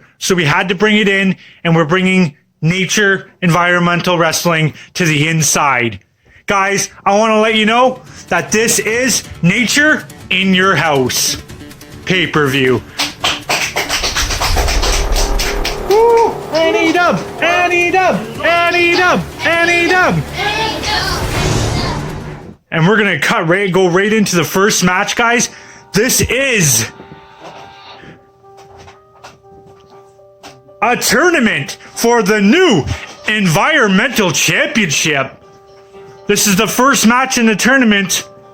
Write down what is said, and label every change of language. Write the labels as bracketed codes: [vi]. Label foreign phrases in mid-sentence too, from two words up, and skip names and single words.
[en] So we had to bring it in, and we're bringing nature environmental wrestling to the inside. Guys, I want to let you know that this is Nature in Your House pay-per-view. Woo! N.E.W! N.E.W! N.E.W! N.E.W! And we're going to go right into the first match, guys. This is a tournament for the new Environmental Championship. This is the first match in the tournament.